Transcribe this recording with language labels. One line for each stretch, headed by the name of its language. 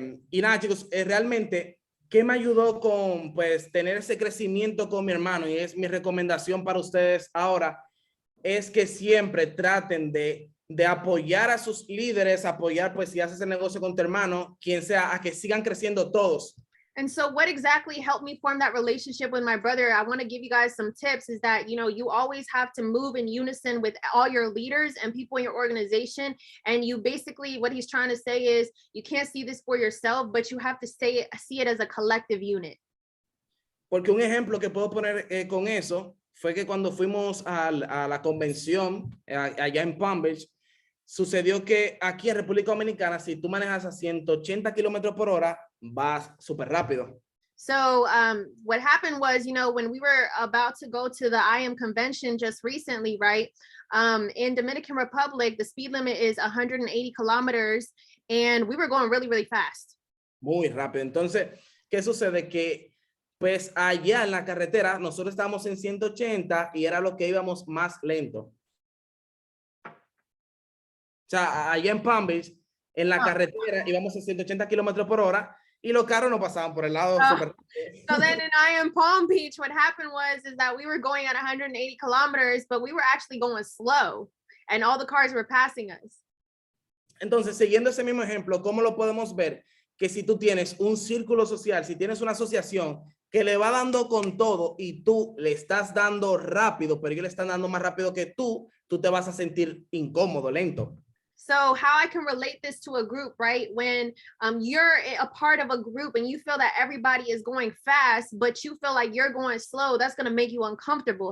Spanish: Y nada, chicos, realmente, ¿qué me ayudó con pues tener ese crecimiento con mi hermano? Y es mi recomendación para ustedes ahora, es que siempre traten de apoyar a sus líderes, apoyar pues si haces el negocio con tu hermano, quien sea, a que sigan creciendo todos.
English: And so what exactly helped me form that relationship with my brother, I want to give you guys some tips, is that, you always have to move in unison with all your leaders and people in your organization. And you basically, what he's trying to say is, you can't see this for yourself, but you have to see it as a collective unit.
Spanish: Porque un ejemplo que puedo poner con eso fue que cuando fuimos a la convención allá en Palm Beach, sucedió que aquí en República Dominicana, si tú manejas a 180 kilómetros por hora, vas súper rápido.
English: So what happened was, when we were about to go to the IM convention just recently, right? In Dominican Republic, the speed limit is 180 kilometers and we were going really, really fast.
Spanish: Muy rápido. Entonces, ¿qué sucede? Que pues allá en la carretera, nosotros estábamos en 180 y era lo que íbamos más lento. O sea, allá en Palm Beach, en la carretera íbamos a 180 kilómetros por hora y los carros no pasaban por el lado.
English: So then in Palm Beach, what happened is that we were going at 180 kilometers, but we were actually going slow and all the cars were passing us.
Spanish: Entonces, siguiendo ese mismo ejemplo, ¿cómo lo podemos ver? Que si tú tienes un círculo social, si tienes una asociación que le va dando con todo y tú le estás dando rápido, pero ellos le están dando más rápido que tú te vas a sentir incómodo, lento.
English: So how I can relate this to a group, right? When you're a part of a group and you feel that everybody is going fast, but you feel like you're going slow, that's going to make you uncomfortable.